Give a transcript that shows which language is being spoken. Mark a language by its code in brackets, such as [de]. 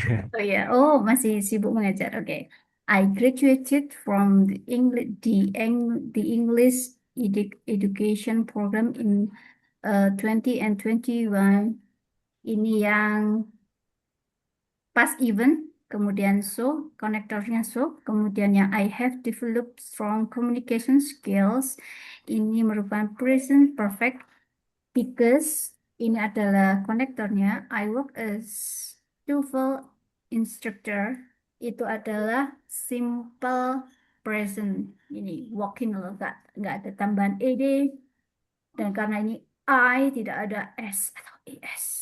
[id] Oh ya, masih sibuk mengajar. Oke. [en] I graduated from the English education program in 20 and 21. [id] Ini yang [en] past even, [id] kemudian so, konektornya so, kemudian yang [en] I have developed strong communication skills. [id] Ini merupakan present perfect because ini adalah konektornya. [en] I work as TOEFL instructor. [id] Itu adalah simple present. Ini working loh, nggak ada tambahan ed. Dan karena ini I tidak ada s atau es.